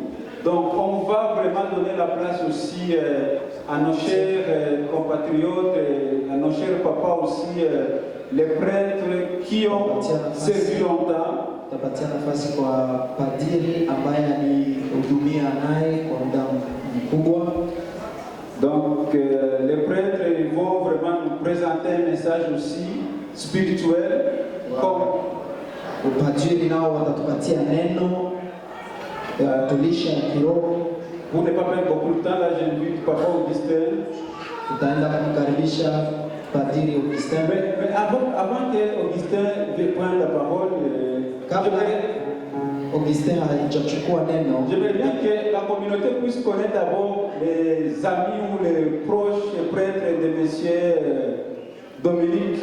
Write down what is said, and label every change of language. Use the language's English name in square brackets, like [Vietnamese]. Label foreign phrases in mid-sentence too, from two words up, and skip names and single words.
[French] Donc on va vraiment donner la place aussi à nos chers compatriotes, à nos chers papas aussi, les prêtres qui ont servi longtemps. [Swahili] Tapatia nafasi kwa padiri ambaye alihudumia naye kwa muda mkubwa. [French] Donc les prêtres ils vont vraiment nous présenter un message aussi spirituel. Comme [Swahili] Upadiri nao watatupatia neno tulisha kiroho. [French] Pour ne pas perdre beaucoup de temps, là j'invite Papa Augustin. [Swahili] Tutaenda kumkaribisha Padiri Augustin. [French] Mais avant que Augustin vienne prendre la parole, j'aimerais bien que la communauté puisse connaître d'abord les amis ou les proches les prêtres de M. Dominique.